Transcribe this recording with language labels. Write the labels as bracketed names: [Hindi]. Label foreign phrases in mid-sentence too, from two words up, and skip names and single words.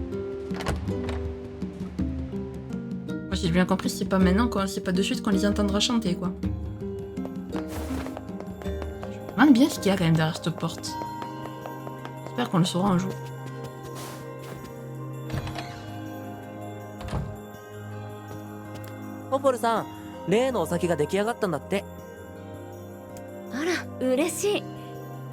[French] Moi, j'ai bien compris, c'est pas maintenant, quoi. C'est pas de suite qu'on les entendra chanter, quoi. Je me demande bien ce qu'il y a quand même derrière cette porte. J'espère qu'on le saura un jour. [Japanese] Popol さん、例のお酒が出来上がったんだって。あら嬉しい